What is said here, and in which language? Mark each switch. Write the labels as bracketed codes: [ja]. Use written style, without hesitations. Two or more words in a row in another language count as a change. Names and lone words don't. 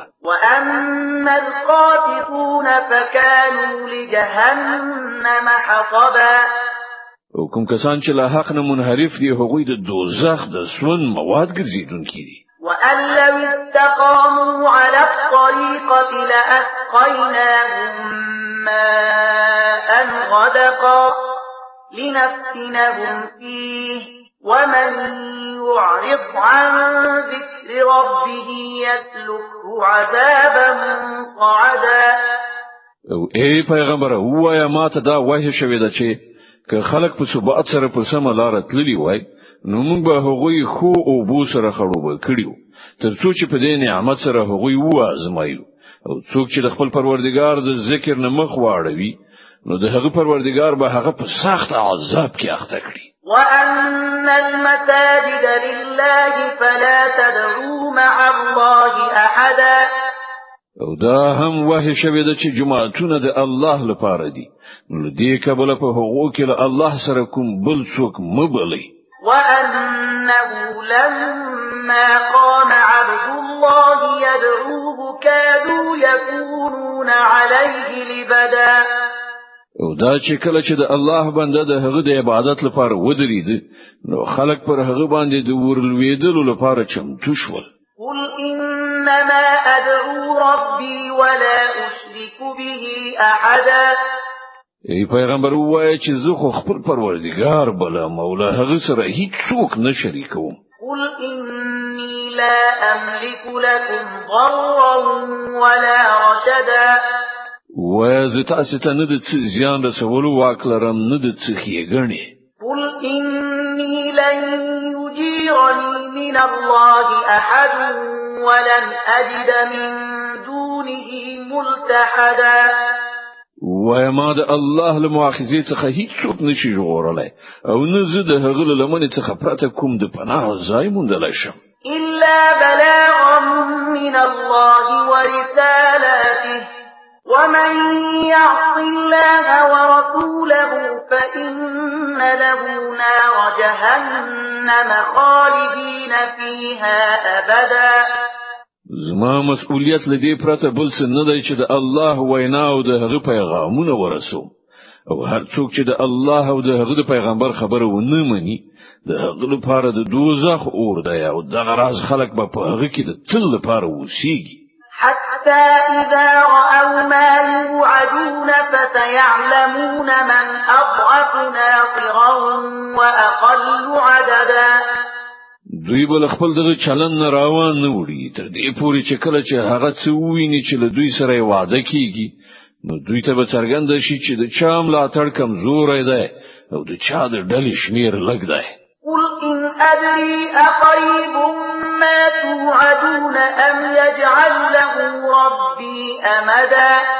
[ar] وأما القاسطون فكانوا لجهنم حطبا. [ps] او کوم کسان چې لا حق نه منحرف دي، هغوی د دوزخ د سون مواد ګرځیدونکي دي. [ar] وأن لو استقاموا على الطريقة لأسقيناهم ماء غدقا لنفتنهم فيه ومن يعرض عن ذكر ربه يسلكه عذابا صعدا. [ps] او ای پیغمبر وایا ماته دا وحی شوی ده چې که خلق په ثبات سره په سم لار تللی وای، نو موږ به هغوی خو او بو سره خړوب کړیو، ترڅو چې په دې نعمت سره هغوی وازمایو. او څوک چې د خپل پروردګار د ذکر نه مخ واړوي، نو د هغه پروردګار به هغه په سخت عذاب کې اخته کړي. [ar] وأن المساجد لله فلا تدعوا مع الله أحدا. [ps] او دا هم وحی شوی ده چې جماعتونه د الله لپاره دي، نو دې کبل په هغو کې له الله سره کوم بل څوک مبلي. [ar] وأنه لما قام عبد الله يدعوه كادوا يكونون عليه لبدا. [ps] او دا چې کله چې د الله بنده د هغه د عبادت لپاره ودرېد، نو خلق پر هغه باندې د ورلوېدلو لپاره چمتو شول. [ar] قل إنما أدعو ربي ولا أشرك به أحدا. [ps] ای پیغمبر وایي چې زه خو خپل پروردګار بلم او له هغه سره هیڅ څوک نه شریکوم. [ar] قل إني لا أملك لكم ضرا ولا رشدا. [ps] وایي تاسو ته نه د څه زیان رسولو واک لرم، نه د څه ښېګڼې. [ar] قل إني لن يجيرني من الله أحد ولن أجد من دونه ملتحدا. [ps] وای ما د الله له مؤاخذې څخه هیڅ څوک نشي ژغورلی، او نه زه د هغه له لمنې څخه پرته کوم د پناه ځای موندلی شم. [ar] إلا بلاغا من الله ورسالاته ومن يعص الله ورسوله فإن له نار جهنم خالدين فيها أبدا. [ps] زما مسؤلیت لدی پرته بل څه نه دی چې د الله وینا او د هغه پیغامونه ورسوم، او هر څوک چې د الله او د هغه د پیغمبر خبره ونه مني، د هغه لپاره د دوزخ اور دی، او دغه راز خلک به په هغه کې د تل لپاره اوسیږي. [ar] حتى إذا رأوا ما يوعدون فسيعلمون من أضعف ناصرا وأقل عددا. [ps] دوی بل خپل دغه چلن روان نه وړي تر دې پوري چې کله چې هغه څه وویني چې له دوی سره وعده کیږي، نو دوی ته به څرګند شي چې د چا ملاتړ کمزوري دی او د چا د ډلې شمیر لږ دی. [ar] قل إن أدري أقريب ما توعدون أم يجعل له ربي أمدا.